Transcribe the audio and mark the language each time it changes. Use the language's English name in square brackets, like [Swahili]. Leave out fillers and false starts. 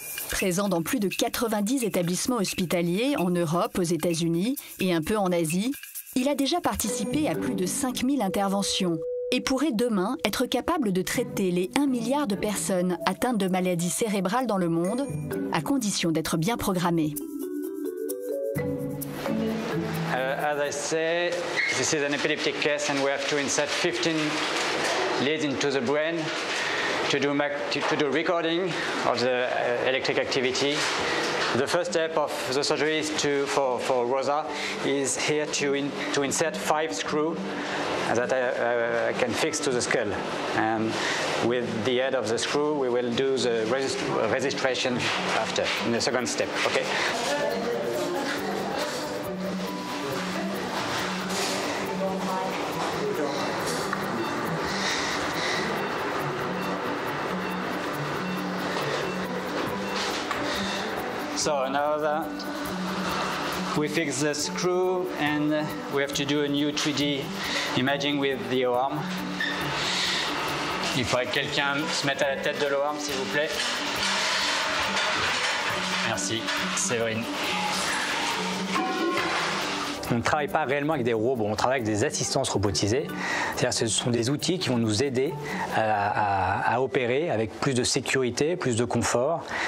[French] Présent dans plus de 90 établissements hospitaliers en Europe, aux États-Unis et un peu en Asie, il a déjà participé à plus de 5000 interventions et pourrait demain être capable de traiter les 1 milliard de personnes atteintes de maladies cérébrales dans le monde, à condition d'être bien programmées. [English] As I say, this is an epileptic case and we have to insert 15 leads into the brain to do recording of the electric activity. The first step of the surgery is for Rosa is here to insert 5 screws that I can fix to the skull. And with the head of the screw, we will do the registration after, in the second step, okay? So now we fix the screw and we have to do a new 3D imaging with the O-arm. [French] Il faudrait que quelqu'un se mette à la tête de l'O-arm, s'il vous plaît. Merci, Séverine. On ne travaille pas réellement avec des robots, on travaille avec des assistances robotisées. C'est-à-dire que ce sont des outils qui vont nous aider à opérer avec plus de sécurité, plus de confort.